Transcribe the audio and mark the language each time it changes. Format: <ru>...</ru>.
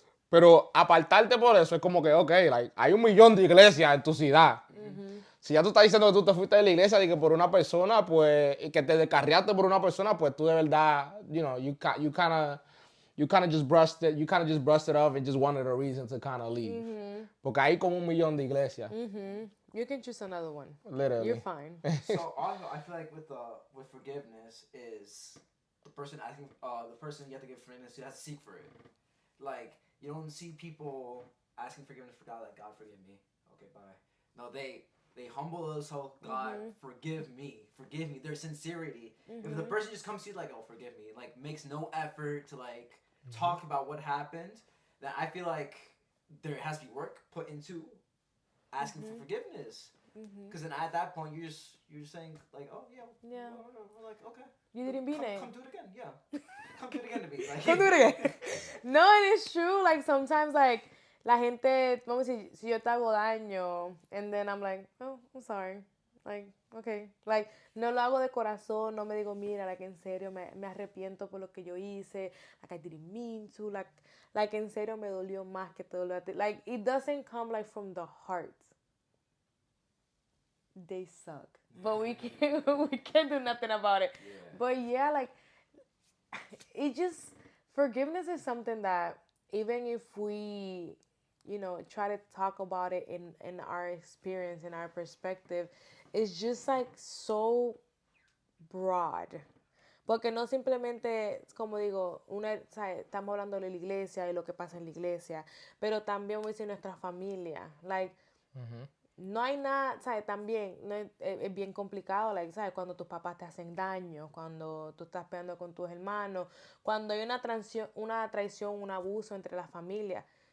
<es>Pero apartarte por eso es como que, ok, like, hay 1 millón de iglesias en tu ciudad. Si ya tú estás diciendo que tú te fuiste de la iglesia y que por una persona, pues, y que te descarriaste por una persona, pues tú de verdad,</es> <en>you kind of just brushed it off and just wanted a reason to kind of leave.</en> <es>Porque hay como 1 millón de iglesias.</es> <en>You can choose another one. Literally. You're fine. So also, I feel like with forgiveness is the person asking, the person you have to give forgiveness to has to seek for it. Like you don't see people asking forgiveness for God, like God forgive me. Okay, bye. No, they humble themselves. God forgive me, forgive me. Their sincerity. If the person just comes to you like, oh forgive me, like makes no effort to like talk about what happened, then I feel like there has to be work put into asking for forgiveness. Because then at that point you're just saying like, oh yeah, Yeah. we're like okay, You didn't mean it. come do it again, yeah, come do it again to me. Like, Come do it again. No, and it's true. Like sometimes, like</en> <es>la gente, vamos a decir, si yo te hago daño,</es> <en>and then I'm like, oh, I'm sorry. Like, okay.</en> <es>Like, no lo hago de corazón, no me digo, mira, like, en serio, me arrepiento por lo que yo hice.</es> <en>Like, I didn't mean to.</en> <es>Like, en serio, me dolió más que te dolió a ti.</es> <en>Like, it doesn't come, like, from the heart. They suck. But we can't do nothing about it. Yeah. But yeah, like, it just, forgiveness is something that even if we, try to talk about it in our experience, in our perspective, it's just like so broad.</en> <es>Porque no simplemente, como digo, estamos hablando de la iglesia y lo que pasa en la iglesia, pero también voy a decir nuestra familia. Like, no hay nada, ¿sabes? También no es bien complicado, like, ¿sabes? Cuando tus papás te hacen daño, cuando tú estás peleando con tus hermanos, cuando hay una traición, un abuso entre las familias.</es>